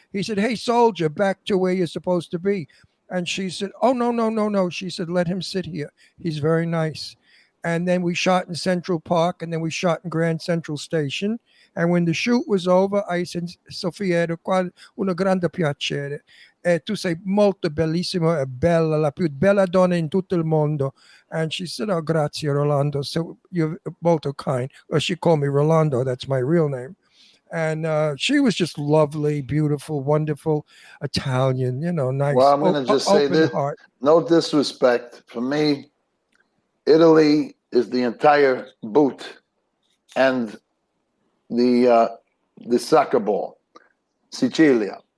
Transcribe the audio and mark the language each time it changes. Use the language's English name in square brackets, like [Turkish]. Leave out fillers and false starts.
[English] He said, "Hey, soldier, back to where you're supposed to be." And she said, "Oh, no." She said, "Let him sit here. He's very nice." And then we shot in Central Park, and then we shot in Grand Central Station. And when the shoot was over, I said, "Sofia, [Italian] ero qua una grande piacere. Tu sei molto bellissima e bella, la più bella donna in tutto il mondo." [English] And she said, "Oh, grazie, Rolando. So you're molto kind." Or she called me Rolando. That's my real name. And she was just lovely, beautiful, wonderful, Italian, nice. Well, I'm going to just say this. Heart. No disrespect. For me, Italy is the entire boot and the soccer ball, Sicilia.